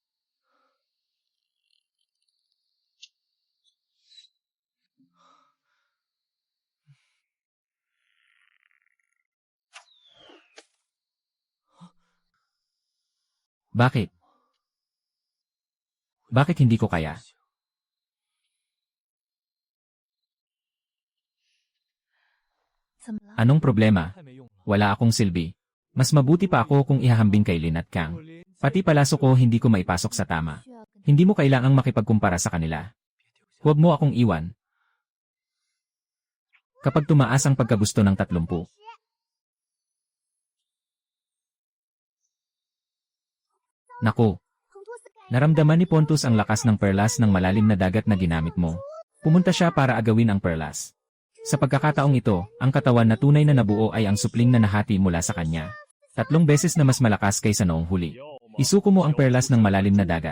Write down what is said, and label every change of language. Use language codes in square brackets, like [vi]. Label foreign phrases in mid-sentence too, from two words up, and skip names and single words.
[tl] Bakit? Bakit hindi ko kaya? [zh] 怎么了？ [tl] Anong problema? [zh] 太没用了。 [tl] Wala akong silbi. Mas mabuti pa ako kung ihahambing kay Lin at Kang. Pati palaso ko hindi ko maipasok sa tama. [zh] 需要跟 [tl] Hindi mo kailangang makipagkumpara sa kanila. Huwag mo akong iwan. Kapag tumaas ang pagkagusto ng 30. Naku, [zh] 蓬托斯盖 [tl] naramdaman ni Pontus ang lakas ng perlas ng malalim na dagat na ginamit mo. Pumunta siya para agawin ang perlas. Sa pagkakataong ito, ang katawan na tunay na nabuo ay ang supling na nahati mula sa kanya. 3 beses na mas malakas kaysa noong huli. Isuko mo ang perlas ng malalim na dagat.